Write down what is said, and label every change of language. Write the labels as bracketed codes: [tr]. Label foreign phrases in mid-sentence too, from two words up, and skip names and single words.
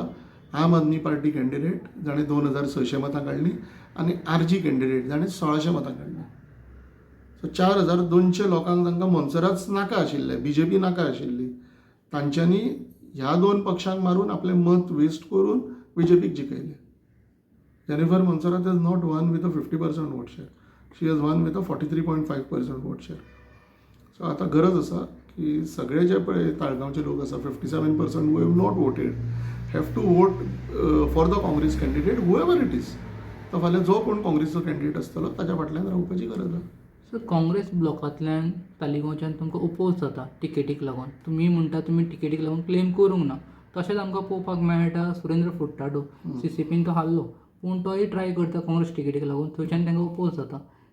[kok] आम आदमी पार्टी कॅन्डिडेट जाणें 2,600 मतां काडलीं आनी RG कॅन्डिडेट जाणें 1,600 मतां काडलीं. सो 4,200 लोकांक तांकां मोन्सराच नाका आशिल्ले, BJP नाका आशिल्ली. तांच्यांनी ह्या 2 पक्षांक मारून आपलें मत वेस्ट करून BJPक जिखयलें. [en] जेनिफर मोन्सेरात has not won with a 50% vote share. She has won with a 43.5% vote share. [kok] सो आतां गरज आसा की सगळे जे पळय ताळगांवचे लोक आसा 57% [en] who have not voted have to vote for the Congress candidate whoever it is. [kok] तो फाल्यां जो कोण काँग्रेसचो कॅन्डिडेट आसतलो ताच्या फाटल्यान रावपाची गरज आसा. सर, काँग्रेस ब्लॉकांतल्यान तालिगांवच्यान तुमकां ओपोज जाता टिकेटीक लागून. तुमी म्हणटा तुमी टिकेटीक लागून क्लेम करूंक ना. तशेंच आमकां पळोवपाक मेळटा सुरेंद्र फुट्टाडो CCPन तो हारलो, पूण तोय ट्राय करता काँग्रेस टिकेटीक लागून, थंयच्यान तांकां ओपोज जाता.